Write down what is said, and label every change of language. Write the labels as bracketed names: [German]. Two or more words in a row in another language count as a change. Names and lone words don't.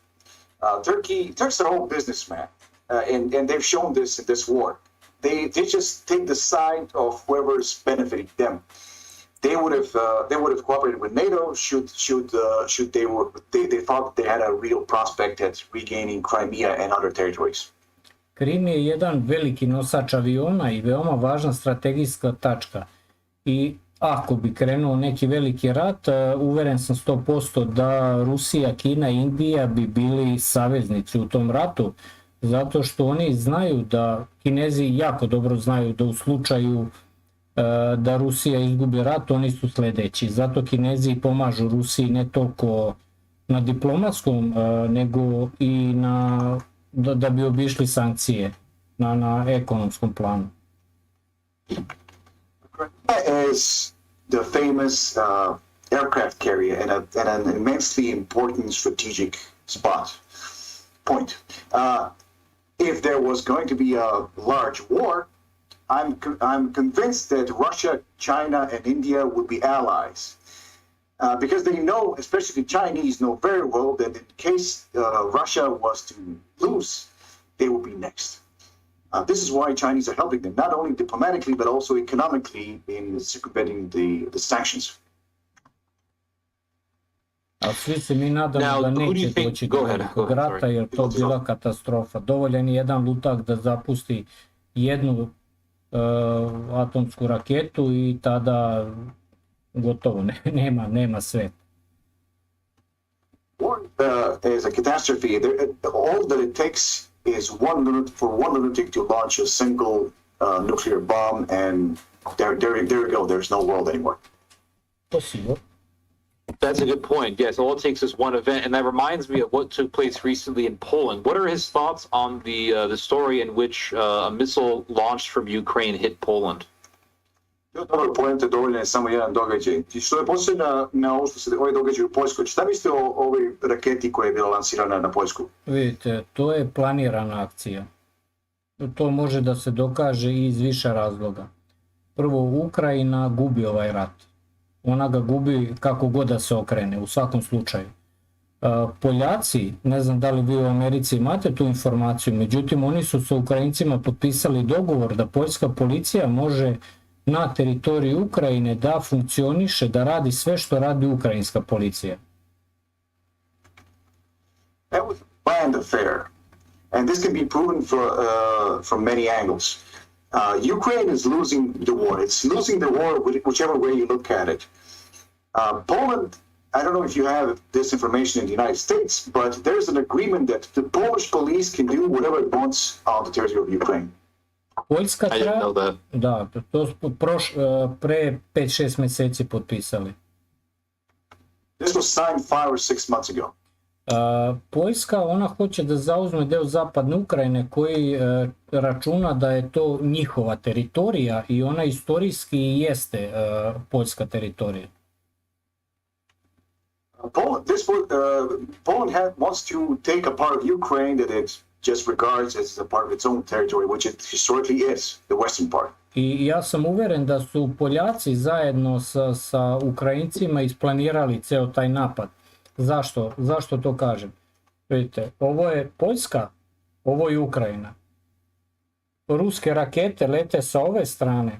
[English] Turks are all businessmen, and they've shown this in this war. They just take the side of whoever's benefiting them. They would have cooperated with NATO should they thought they had a real prospect at regaining Crimea and other territories. [Serbian] Krim je jedan veliki nosač aviona i veoma važna strategijska tačka. I ako bi krenuo neki veliki rat, uveren sam 100% da Rusija, Kina i Indija bi bili saveznici u tom ratu, zato što oni znaju da, Kinezi jako dobro znaju da u slučaju da Rusija izgubi rat, oni su sledeći. Zato Kinezi pomažu Rusiji ne toliko na diplomatskom, nego i da bi obišli sankcije na ekonomskom planu. [English] Is the famous aircraft carrier and an immensely important strategic point. If there was going to be a large war, I'm convinced that Russia, China, and India would be allies. Because they know, especially the Chinese know very well that in case Russia was to lose, they will be next. This is why Chinese are helping them, not only diplomatically, but also economically in circumventing the sanctions. [Serbian] A svi se mi nadamo da neće doći do velikog rata, jer to bila katastrofa. Dovoljan je jedan lutak da zapusti jednu atomsku raketu i tada gotovo, nema sveta. [English] War is a catastrophe. All that it takes is for one lunatic to launch a single nuclear bomb, and there we go. There's no world anymore. Possible. That's a good point. Yes, all it takes is one event, and that reminds me of what took place recently in Poland. What are his thoughts on the story in which a missile launched from Ukraine hit Poland? [Serbian] Dobro, poenta dovoljno je samo jedan događaj. Što je posljedno na ovo što se ovaj događaj u Poljskoj, šta mislite o ovoj raketi koja je bila lansirana na Poljsku? Vidite, to je planirana akcija. To može da se dokaže iz više razloga. Prvo, Ukrajina gubi ovaj rat. Ona ga gubi kako god da se okrene, u svakom slučaju. Poljaci, ne znam da li vi u Americi imate tu informaciju, međutim oni su sa Ukrajincima potpisali dogovor da poljska policija može na teritoriji Ukrajine da funkcioniše, da radi sve što radi ukrajinska policija. [English] That was a planned affair, and this can be proven from many angles. Ukraine is losing the war. It's losing the war whichever way you look at it. Poland, I don't know if you have this information in the United States, but there's an agreement that the Polish police can do whatever it wants on the territory of Ukraine. [Serbian] Poljska da, to smo pre 5-6 meseci potpisali. [English] This was signed 5 or 6 months ago. [Serbian] Poljska, ona hoće da zauzme deo zapadne Ukrajine koji računa da je to njihova teritorija i ona istorijski jeste poljska teritorija. [English] Poland wants to take a part of Ukraine that it just regards as a part of its own territory, which it historically is, the western part. [Serbian] I ja sam uveren da su Poljaci zajedno sa Ukrajincima isplanirali ceo taj napad. Zašto? Zašto to kažem? Vidite, ovo je Poljska, ovo je Ukrajina. Ruske rakete lete sa ove strane.